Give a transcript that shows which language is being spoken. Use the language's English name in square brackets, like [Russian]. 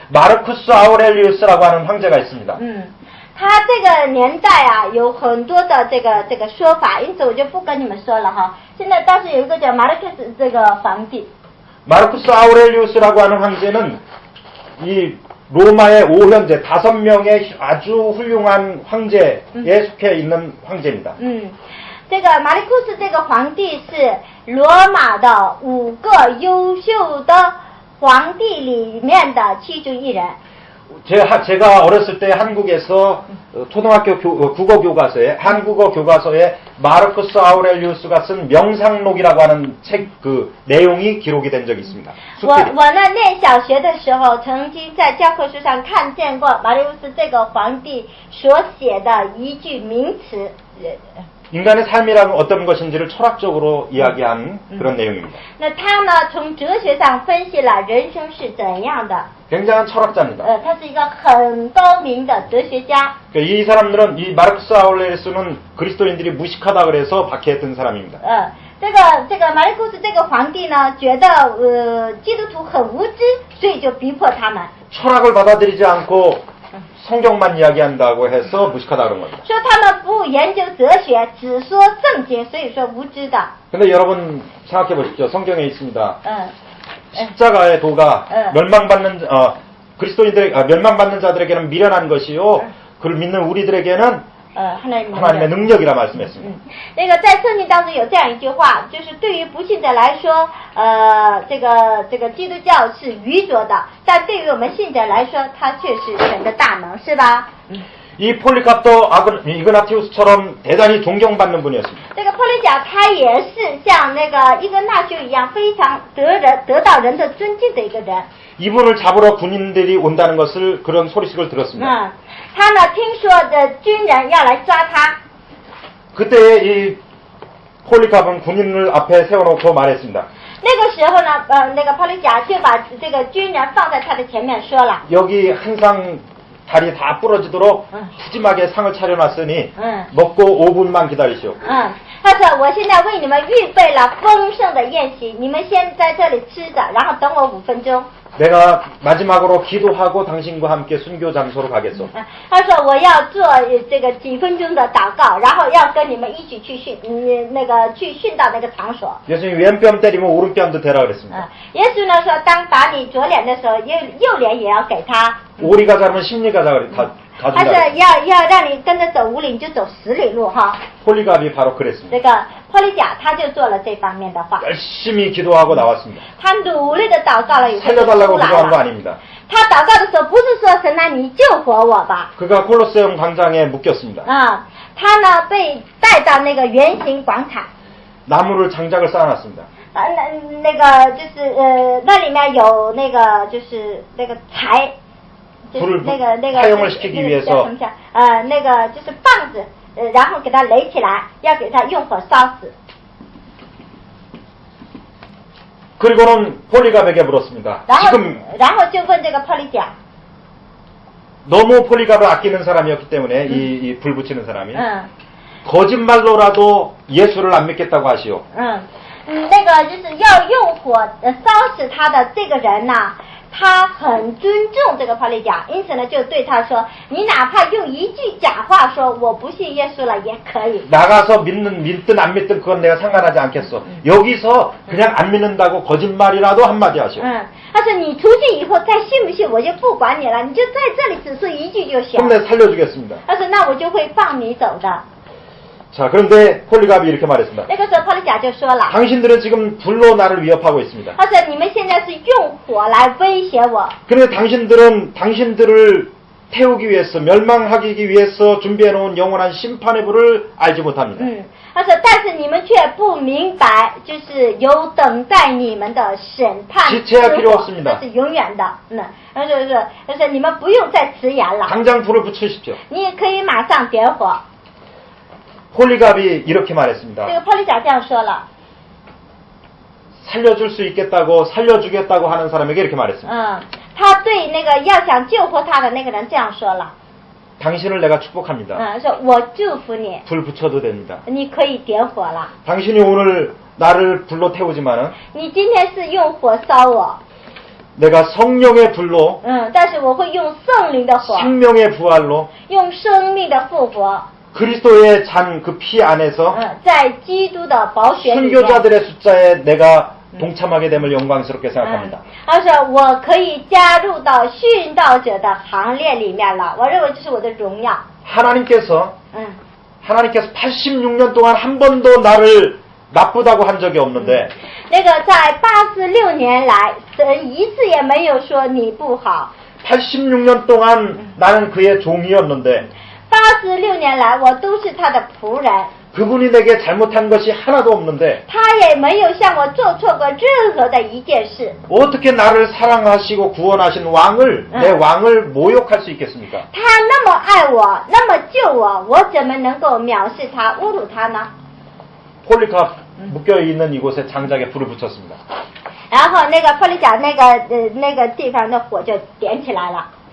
[Korean] 마르쿠스 아우렐리우스라고 하는 황제가 있습니다. [Chinese] 他这个年代啊，有很多的这个说法，因此我就不跟你们说了哈。现在当时有一个叫马尔克斯这个皇帝， [Korean] 마르쿠스 아우렐리우스라고 하는 황제는 이 로마의 5현제 5명의 아주 훌륭한 황제에 속해 있는 황제입니다. [Chinese] 这个马利库斯这个皇帝是罗马的5个优秀的皇帝里面的其中一人。 [Korean] 제가 어렸을 때 한국에서 초등학교 국어 교과서에 한국어 교과서에 마르쿠스 아우렐리우스가 쓴 명상록이라고 하는 책 그 내용이 기록이 된 적이 있습니다. [Chinese] 我呢念小学的时候，曾经在教科书上看见过马利乌斯这个皇帝所写的一句名词。 [Korean] 인간의 삶이라는 어떤 것인지를 철학적으로 이야기한 그런 내용입니다. [Chinese] 那他呢，从哲学上分析了人生是怎样的。 [Korean] 굉장한 철학자입니다. [Chinese] 他是一个很高明的哲学家。 [Korean] 이 사람들은 이 마르쿠스 아우렐리우스는 그리스도인들이 무식하다 그래서 박해했던 사람입니다. [Chinese] 这个马利库斯这个皇帝呢，觉得基督徒很无知，所以就逼迫他们。 [Korean] 철학을 받아들이지 않고 성경만 이야기한다고 해서 무식하다 그런 겁니다. [Chinese] 说他们不研究哲学，只说圣经，所以说无知的。 [Korean] 근데 여러분 생각해 보십시오. 성경에 있습니다. 십자가의 도가 멸망받는 멸망받는 자들에게는 미련한 것이요, 그를 믿는 우리들에게는 하나님의 능력이라 말씀했습니다. [Chinese] 那个在圣经当中有这样一句话，就是对于不信者来说，这个基督教是愚拙的，但对于我们信者来说，它却是神的大能，是吧？ [Korean] 이 폴리캅도 이그나티우스처럼 대단히 존경받는 분이었습니다. [Chinese] 这个普利甲他也是像那个伊格纳修一样，非常得到人的尊敬的一个人。 [Korean] 이분을 잡으러 군인들이 온다는 것을 그런 소리식을 들었습니다. [Chinese] 他呢听说的军人要来抓他。 [Korean] 그때 이 폴리캅은 군인을 앞에 세워놓고 말했습니다. [Chinese] 那个时候呢，那个普利甲就把这个军人放在他的前面说了。 [Korean] 여기 한 상 다리 다 부러지도록 푸짐하게 상을 차려놨으니 먹고 5분만 기다리시오. [Chinese] 他说我现在为你们预备了丰盛的宴席，你们先在这里吃着，然后等我5分钟。 [Korean] 내가 마지막으로 기도하고 당신과 함께 순교 장소로 가겠소. [Chinese] 他说我要做这个几分钟的祷告，然后要跟你们一起去训到那个场所。 [Korean] 예수님 왼뺨 때리면 오른뺨도 대라 그랬습니다. [Chinese] 耶稣呢说，当打你左脸的时候，右脸也要给他。 [Korean] 오리 가자 그러면 10리 가자 그래. 다 [Chinese] 他说要让你跟着走5里，你就走10里路哈。 [Korean] 폴리갑이 바로 그랬습니다. [Chinese] 这个普利甲他就做了这方面的话。 [Korean] 열심히 기도하고 나왔습니다. [Chinese] 他努力的祷告了以后就出 [Korean] 살려달라고 [Chinese] 来 [Korean] 기도한 거 아닙니다. [Chinese] 他祷告的时候不是说神啊你救活我吧？ [Korean] 그가 콜로세움 광장에 묶였습니다. [Chinese] 他呢被带到那个圆形广场。 [Korean] 나무를 장작을 쌓아놨습니다. [Chinese] 那个就是那里面有那个就是那个柴，就是那个 [Korean] 사용을 시키기 위해서 [Chinese] 那个就是棒子，然后给它垒起来，要给它用火烧死。 [Korean] 그리고는 폴리갑에게 물었습니다. [Chinese] 然后 [Korean] 지금 [Chinese] 就问这个波利甲， [Korean] 너무 폴리갑을 아끼는 사람이었기 때문에 이 불 붙이는 사람이 거짓말로라도 예수를 안 믿겠다고 하시오. [Chinese] 那个就是要用火烧死他的这个人呐，他很尊重这个波利甲，因此呢就对他说，你哪怕用一句假话说我不信耶稣了也可以。 [Korean] 나가서 믿든 안 믿든 그건 내가 상관하지 않겠어. 여기서 그냥 안 믿는다고 거짓말이라도 한마디 하시오. [Chinese] 他说你出去以后再信不信我就不管你了，你就在这里只说一句就行。 [Korean] 그럼 내가 살려주겠습니다. [Chinese] 他说那我就会放你走的。 [Korean] 자, 그런데 폴리갑이 이렇게 말했습니다. [Chinese] 那个时候波利甲就说了， [Korean] 당신들은 지금 불로 나를 위협하고 있습니다. [Chinese] 他说你们现在是用火来威胁我。 [Korean] 그런데 당신들은 당신들을 태우기 위해서 멸망하기 위해서 준비해놓은 영원한 심판의 불을 알지 못합니다. [Chinese] 他说但是你们却不明白，就是有等待你们的审判之 [Korean] 지체할 필요 [Chinese] 火， [Korean] 없습니다. [Chinese] 这是永远的。他说你们不用再迟延了， [Korean] 당장 불을 붙이십시오. [Chinese] 你也可以马上点火。 [Korean] 폴리갑이 이렇게 말했습니다. [Chinese] 这个波利甲这样说了， [Korean] 살려줄 수 있겠다고 살려주겠다고 하는 사람에게 이렇게 말했습니다. [Chinese] 他对那个要想救活他的那个人这样说了， [Korean] 당신을 내가 축복합니다. [Chinese] 说我祝福你， [Korean] 불 붙여도 됩니다. [Chinese] 你可以点火了。 [Korean] 당신이 오늘 나를 불로 태우지만은 [Chinese] 你今天是用火烧我， [Korean] 내가 성령의 불로 [Chinese] 但是我会用圣灵的火， [Korean] 생명의 부활로 [Chinese] 用生命的复活， [Korean] 그리스도의 잔 그 피 안에서 [Chinese] 在基督的宝血里面。 [Korean] 순교자들의 숫자에 내가 동참하게 됨을 영광스럽게 생각합니다. [Chinese] 他说我可以加入到殉道者的行列里面了，我认为这是我的荣耀。 [Korean] 하나님께서 86년 동안 한 번도 나를 나쁘다고 한 적이 없는데 [Chinese] 那个在86年来，神一次也没有说你不好。 [Korean] 86년 동안 나는 그의 종이었는데 [Chinese] 86年来，我都是他的仆人。 [Korean] 그분이 내게 잘못한 것이 하나도 없는데 [Chinese] 他也没有向我做错过任何的一件事。 [Korean] 어떻게 나를 사랑하시고 구원하신 왕을 내 왕을 모욕할 수 있겠습니까? [Chinese] 他那么爱我，那么救我，我怎么能够藐视他、侮辱他呢？ [Korean] 폴리갑 묶여있는 이곳에 장작에 불을 붙였습니다. [Chinese] 然后那个波利甲那个地方的火就点起来了。